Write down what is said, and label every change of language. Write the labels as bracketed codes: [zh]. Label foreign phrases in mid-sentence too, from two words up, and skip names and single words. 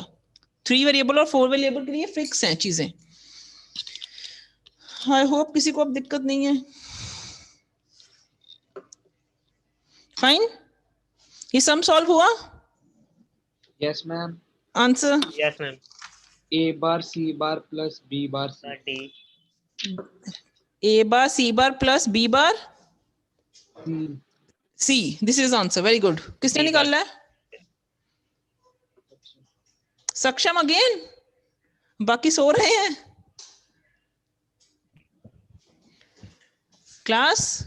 [hi] 3 वेरिएबल और 4 वेरिएबल के लिए फिक्स हैं चीजें। [en] I hope [hi] किसी को अब दिक्कत नहीं है। फाइन, ये सम सॉल्व हुआ? [en] yes ma'am. आंसर yes ma'am. A bar C bar plus B bar C। 30 A bar C bar plus B bar C। C, this is answer, very good. किसने B bar। [hi] निकाला है? सक्षम अगेन, बाकी सो रहे हैं क्लास।